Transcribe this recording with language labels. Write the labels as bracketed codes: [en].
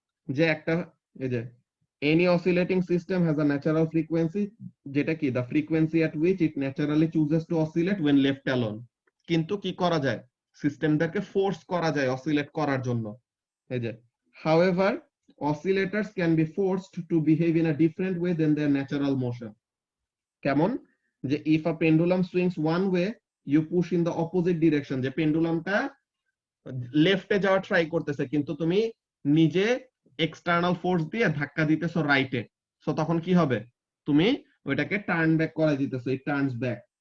[en] যে একটা, এই যে any oscillating system has a natural frequency, যেটা কি the frequency at which it naturally chooses to oscillate when left alone। [bn] কিন্তু কি করা যায়? সিস্টেমটাকে ফোর্স করা যায় অসিলেট করার জন্য। এই যে [en] however oscillators can be forced to behave in a different way than their natural motion. [bn] কেমন যে [en] if a pendulum swings one way you push in the opposite direction, [bn] যে পেন্ডুলামটা লেফটে যাওয়া ট্রাই করতেছে কিন্তু তুমি নিজে এক্সটার্নাল ফোর্স দিয়ে ধাক্কা দিতেছো রাইটে, সো তখন কি হবে, তুমি ওইটাকে টার্ন ব্যাক করে দিতেছো, [en] It turns back.